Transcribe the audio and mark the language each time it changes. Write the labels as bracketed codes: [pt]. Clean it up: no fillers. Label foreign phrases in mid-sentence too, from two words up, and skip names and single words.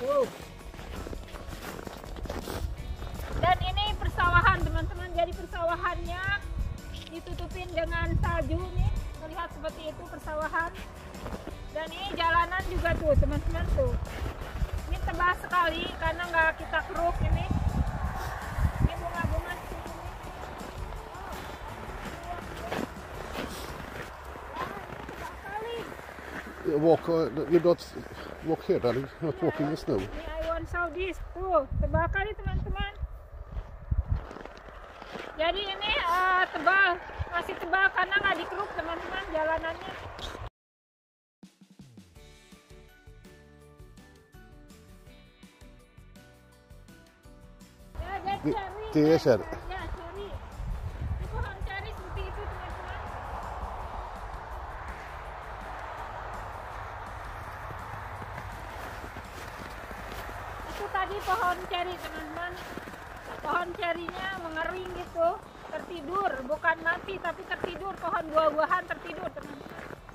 [id] Dan ini persawahan teman-teman, jadi persawahannya ditutupin dengan salju nih, terlihat seperti itu persawahan. Dan ini jalanan juga tuh teman-teman tuh, ini tebal sekali karena nggak kita keruk ini bunga-bunga seperti ini. [en] You don't walk here, darling. Not walking in snow. I want show this tuh, [id] tebal kali teman-teman. Jadi ini tebal, masih tebal karena nggak dikeruk teman-teman jalanannya. Ya, [sv] Det är cherry. [id] Ya, cherry. Ini pohon cherry seperti itu teman-teman. Itu tadi pohon cherry teman-teman. Pohon cerinya mengering gitu, tertidur, bukan mati tapi tertidur, pohon buah-buahan tertidur teman-teman.